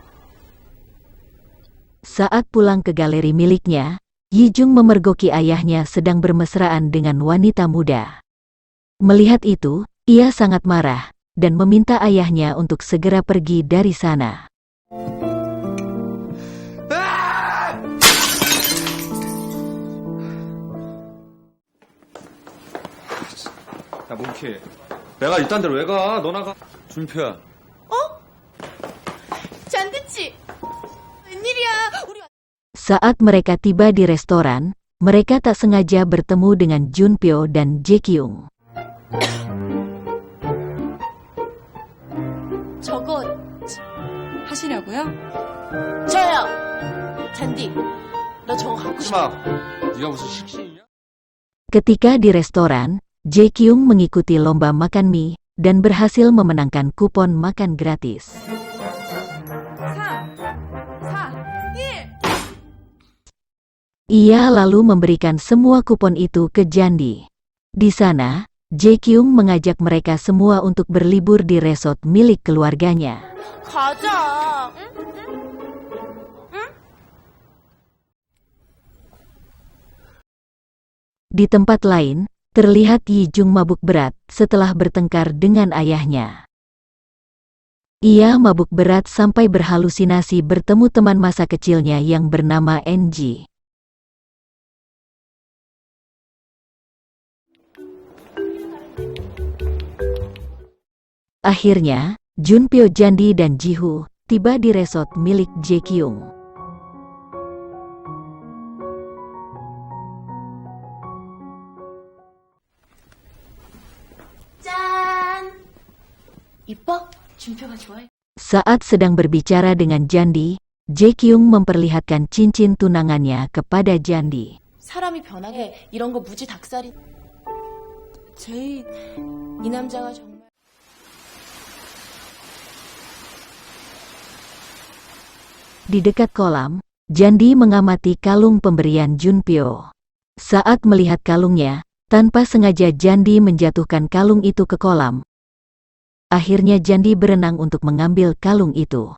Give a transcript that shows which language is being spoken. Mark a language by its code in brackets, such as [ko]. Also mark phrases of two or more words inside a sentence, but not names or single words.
[id] Saat pulang ke galeri miliknya, Yijung memergoki ayahnya sedang bermesraan dengan wanita muda. Melihat itu, ia sangat marah, dan meminta ayahnya untuk segera pergi dari sana. [ko] 야, 몽키. 내가 이딴 데로 왜 가? 너 나가. 준표야. 잔디치! 웬일이야? 우리 [id] Saat mereka tiba di restoran, mereka tak sengaja bertemu dengan Junpyo dan Jaekyung. [ko] 저거 하시려고요? 저요! 잔디, 너 저거 갖고 하지 싶어? 마. 네가 무슨 식신이냐? [id] Ketika di restoran, Jaekyung mengikuti lomba makan mie, dan berhasil memenangkan kupon makan gratis. 1. Ia lalu memberikan semua kupon itu ke Jandi. Di sana, Jaekyung mengajak mereka semua untuk berlibur di resort milik keluarganya. [ko] 가자! 응? [id] Di tempat lain, terlihat Yijung mabuk berat setelah bertengkar dengan ayahnya. Ia mabuk berat sampai berhalusinasi bertemu teman masa kecilnya yang bernama NG. Akhirnya, Junpyo, Jandi dan Jihu tiba di resort milik Jaekyung. [ko] 짠! 이뻐? 준표가 좋아해? [id] Saat sedang berbicara dengan Jandi, Jaekyung memperlihatkan cincin tunangannya kepada Jandi. [ko] 사람이 변하게 이런 거 무지 닭살이. 제이, 이 남자가 정말. [id] Di dekat kolam, Jandi mengamati kalung pemberian Junpyo. Saat melihat kalungnya, tanpa sengaja Jandi menjatuhkan kalung itu ke kolam. Akhirnya Jandi berenang untuk mengambil kalung itu.